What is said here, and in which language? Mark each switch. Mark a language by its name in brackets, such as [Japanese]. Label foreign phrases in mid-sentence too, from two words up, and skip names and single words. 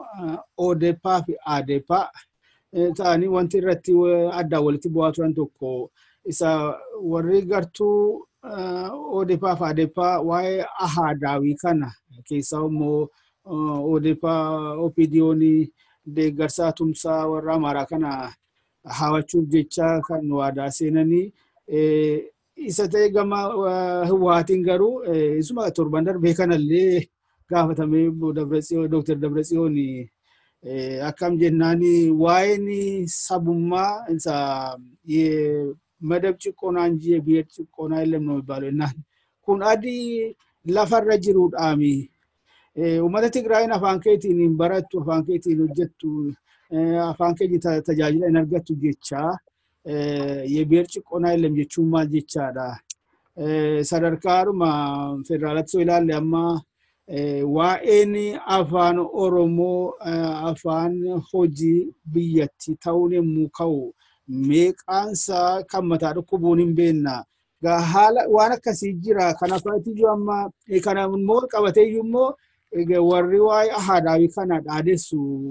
[Oromo] ODP fi ADP ta'anii wanti irratti addaan walitti bu'aa turan tokko isa warri gartuu ODP fi ADP waa'ee ahaadaawii kana keessaa immoo ODP OPDO'n deeggarsaa tumsaa warra Amaaraa kana hawachuuf jecha kan waadaa seenanii isa ta'e gama Hawwaatiin garuu isuma torban darbee kanallee gaafatamee Dr. Dabratsiyoon akkam jennaan waa'een sabummaa isa [Amharic] መደብ ጭቆና እንጂ የብሔር ጭቆና የለም ነው የሚባለው እና [Oromo] kun adii lafarra jiruudhaami ummata Tigraayin afaan keetiin barattu afaan keetiin hojjettu afaan keetiin tajaajila hin argattu jecha [Amharic] የብሔር ጭቆና የለም [Oromo] jechuun maal jechaadha sadarkaadhuma federaalatti soo ilaalle amma waa'een afaan Oromoo afaan hojii biyyatti ta'uun yemmuu ka'u meeqaansa kan mataa dhukkubuun hin beekna haala waan akkasii jira kana faatiyyuu amma kana immoo qabateeyyuu immoo warri waa'ee ahaadaawii kana dhaadessu